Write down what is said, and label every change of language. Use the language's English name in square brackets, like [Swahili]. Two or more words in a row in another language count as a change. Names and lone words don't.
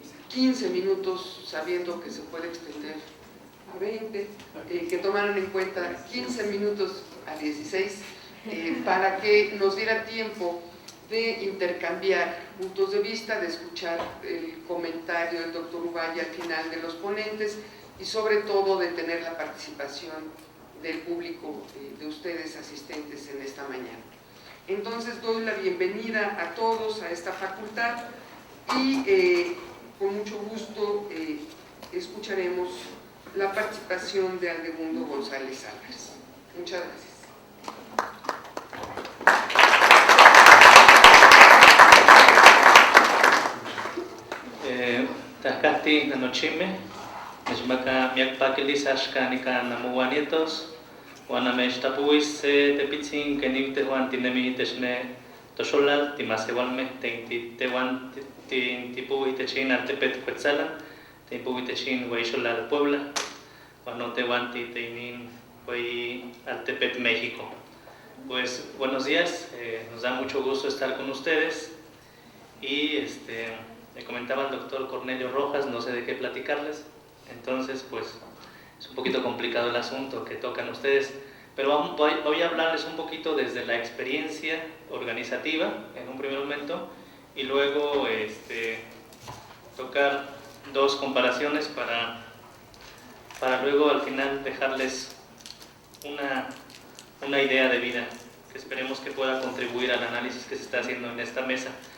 [Spanish] 15 minutos, sabiendo que se puede extender a 20, que tomaran en cuenta 15 minutos a 16, para que nos diera tiempo de intercambiar puntos de vista, de escuchar el comentario del doctor Uvalle al final de los ponentes y sobre todo de tener la participación del público, de ustedes asistentes en esta mañana. Entonces doy la bienvenida a todos a esta facultad y con mucho gusto escucharemos la participación de Aldemundo González Álvarez. Muchas gracias. [Highland Puebla Nahuatl] Tahkati nanochime, nishmaka miakpakilis ashkanika namuanietos, Guanameshtapuis tepitzin kenimte Juan tinemihitechne toxolal timasewalme tewan tipuitechin altepet Cuetzalan, tipuitechin Huayxolal Puebla, Guanotewan titeinin Huay Altepet México. [Spanish] Pues buenos días, nos da mucho gusto estar con ustedes y me comentaba el doctor Cornelio Rojas, no sé de qué platicarles, entonces pues es un poquito complicado el asunto que tocan ustedes, pero voy a hablarles un poquito desde la experiencia organizativa en un primer momento y luego tocar dos comparaciones para para luego al final dejarles una idea de vida que esperemos que pueda contribuir al análisis que se está haciendo en esta mesa.